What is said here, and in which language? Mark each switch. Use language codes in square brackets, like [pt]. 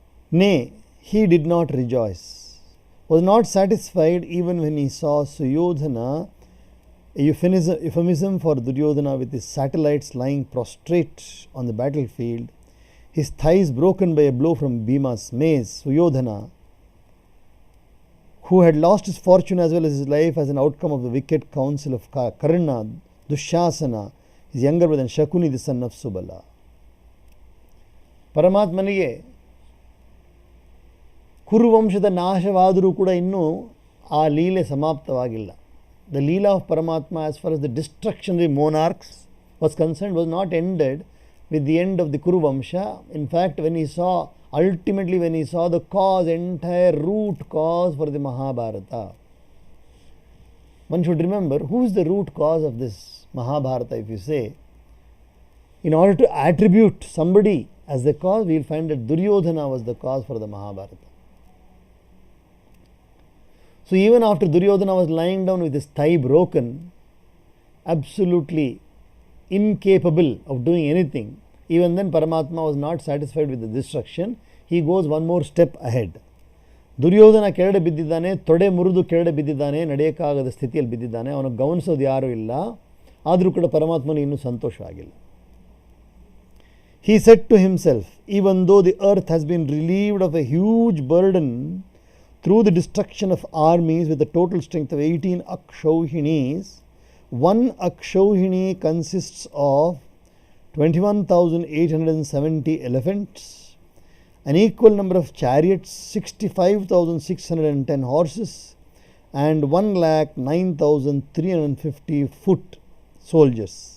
[en] Nay, he did not rejoice, was not satisfied even when he saw Suyodhana, a euphemism for Duryodhana, with his satellites lying prostrate on the battlefield, his thighs broken by a blow from Bhima's mace. Suyodhana, who had lost his fortune as well as his life as an outcome of the wicked counsel of Karna, Dushasana, his younger brother, and Shakuni, the son of Subala. [kn] ಪರಮಾತ್ಮನಿಗೆ ಕುರುವಂಶದ ನಾಶವಾದರೂ ಕೂಡ ಇನ್ನೂ ಆ ಲೀಲೆ ಸಮಾಪ್ತವಾಗಿಲ್ಲ. [en] The Leela of Paramatma, as far as the destruction of the monarchs was concerned, was not ended with the end of the Kuru Vamsha. In fact, ultimately when he saw the cause, entire root cause for the Mahabharata. One should remember, who is the root cause of this Mahabharata, if you say. In order to attribute somebody as the cause, we will find that Duryodhana was the cause for the Mahabharata. So even after Duryodhana was lying down with his thigh broken, absolutely incapable of doing anything, even then Paramatma was not satisfied with the destruction. He goes one more step ahead. [kn] Duryodhana ಕೆರಡೆ ಬಿದ್ದಿದ್ದಾನೆ, ತೊಡೆ ಮುರಿದು ಕೆರಡೆ ಬಿದ್ದಿದ್ದಾನೆ, ನಡೆಯೋಕ್ಕಾಗದ ಸ್ಥಿತಿಯಲ್ಲಿ ಬಿದ್ದಿದ್ದಾನೆ, ಅವನು ಗಮನಿಸೋದು ಯಾರೂ ಇಲ್ಲ. ಆದರೂ ಕೂಡ ಪರಮಾತ್ಮನಿಗೆ ಇನ್ನೂ ಸಂತೋಷವಾಗಿಲ್ಲ. [en] He said to himself, even though the earth has been relieved of a huge burden through the destruction of armies with a total strength of 18 Akshauhinis, one Akshauhini consists of 21,870 elephants, an equal number of chariots, 65,610 horses, and 1,09,350 foot soldiers.